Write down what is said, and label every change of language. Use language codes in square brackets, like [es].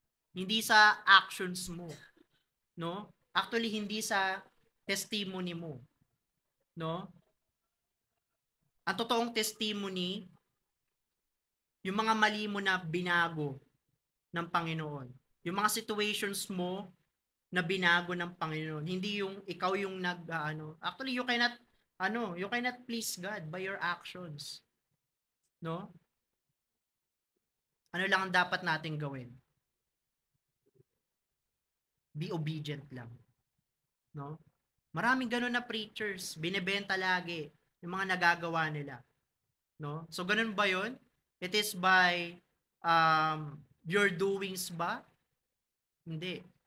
[tl] Hindi sa actions mo. No? Actually, hindi sa testimony mo. No? Ang totoong testimony, yung mga mali mo na binago ng Panginoon. Yung mga situations mo na binago ng Panginoon. [en] Hindi yung ikaw yung Actually, you cannot please God by your actions. [tl] No? Ano lang ang dapat nating gawin? Be obedient lang. No? Maraming ganun na preachers, binebenta lagi yung mga nagagawa nila. No? So ganun ba 'yon? [en] It is by your doings ba? Hindi.